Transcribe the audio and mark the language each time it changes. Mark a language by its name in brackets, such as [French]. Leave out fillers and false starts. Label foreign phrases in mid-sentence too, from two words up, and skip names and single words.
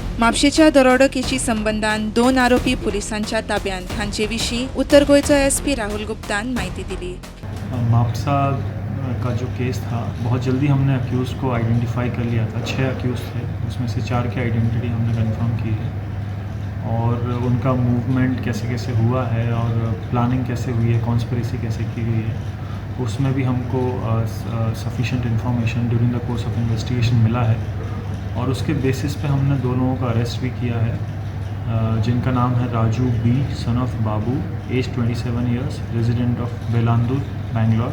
[Konkani] म्हापशेच्या दरोडो केशी संबंधान 2 आरोपी पुलिसांच्या ताब्यांत हांचे विशीं उत्तर गोंयचो एसपी राहुल गुप्तान माहिती दिली। [Hindi] मापसा का जो केस था, बहुत जल्दी हमने अक्यूज़ को आइडेंटिफाई कर लिया था। 6 अक्यूज़ थे, उसमें से 4 की आइडेंटिटी हमने कंफर्म की है और उनका मूवमेंट कैसे कैसे हुआ है और प्लानिंग कैसे हुई है, कॉन्स्पिरेसी कैसे की हुई है, उसमें भी हमको [English] sufficient information during the course of investigation [Hindi] मिला है और उसके बेसिस पे हमने 2 लोगों का अरेस्ट भी किया है, जिनका नाम है राजू बी [English] son of Babu, age 27 years, resident of Belandur, Bangalore.